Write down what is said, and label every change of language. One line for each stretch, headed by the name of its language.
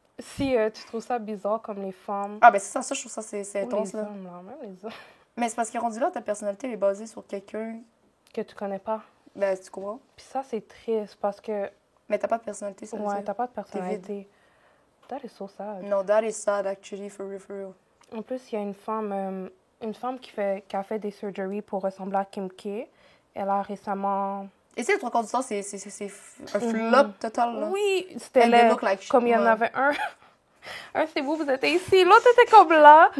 French: Si tu trouves ça bizarre comme les femmes... Ah, ben c'est ça, je trouve ça, c'est intense, là. Hommes, là. Même les hommes. Mais c'est parce que rendu là, ta personnalité, elle est basée sur quelqu'un... Que tu connais pas. Ben, tu comprends? Puis ça, c'est triste parce que... Mais t'as pas de personnalité, ça veut dire. Ouais, t'as pas de personnalité.
English: That is so sad. No, that is sad, actually, for real.
French: En plus, il y a une femme qui a fait des surgeries pour ressembler à Kim K. Elle a récemment... Et c'est le trois quarts du temps, c'est un flop total, là. Oui, c'était
English: like
French: comme il y en avait un. Un, c'est vous étiez ici. L'autre était comme là.